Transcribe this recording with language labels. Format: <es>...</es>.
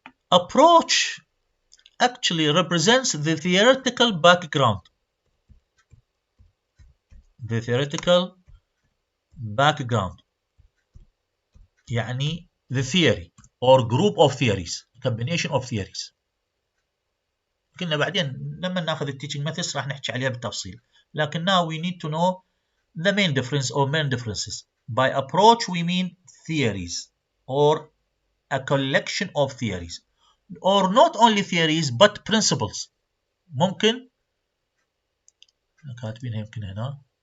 <en>Approach actually represents the theoretical background. The theoretical background. يعني the theory or group of theories, combination of theories.</en> <ar>قلنا بعدين لما ناخذ التيتشنج methods راح نحكي عليها بالتفصيل.</ar> <en>لكن now we need to know the main difference or main differences. By approach we mean theories or a collection of theories, or not only theories but principles.</en> <ar>ممكن كاتبينها يمكن هنا.</ar>